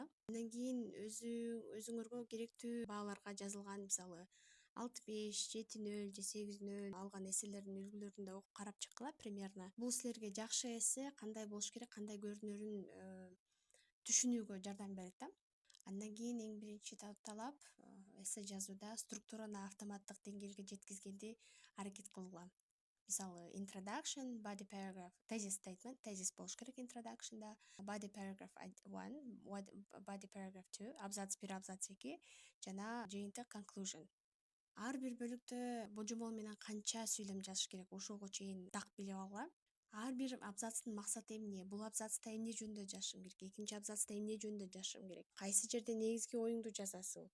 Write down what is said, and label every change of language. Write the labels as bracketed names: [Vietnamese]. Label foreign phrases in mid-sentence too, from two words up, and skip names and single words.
[Kyrgyz] Андан кийин өзүңөргө керектүү бааларга жазылган, мисалы 6,5, 7,0 же 8,0 алган эсселердин үлгүлөрүн да окуп карап чыккыла примерно. Бул силерге жакшы эссе кандай болуш керек, кандай көрүнөрүн түшүнүүгө жардам берет да. Андан кийин эң биринчи талап эссе жазууда структураны автоматтык деңгээлге жеткизгенди аракет кылгыла. Мисалы, [English] introduction, body paragraph, thesis statement, thesis [Kyrgyz] болуш керек [English] introduction'да, body paragraph 1, body paragraph 2, [Kyrgyz] абзац 1, абзац 2 жана жыйынтык conclusion. Ар бир бөлүктө божомол менен канча сүйлөм жазыш керек, ошого чейин так билип алгыла. Ар бир абзацтын максаты эмне? Бул абзацта эмне жөнүндө жазышым керек? Экинчи абзацта эмне жөнүндө жазышым керек? Кайсы жерде негизги оюңду жазасың?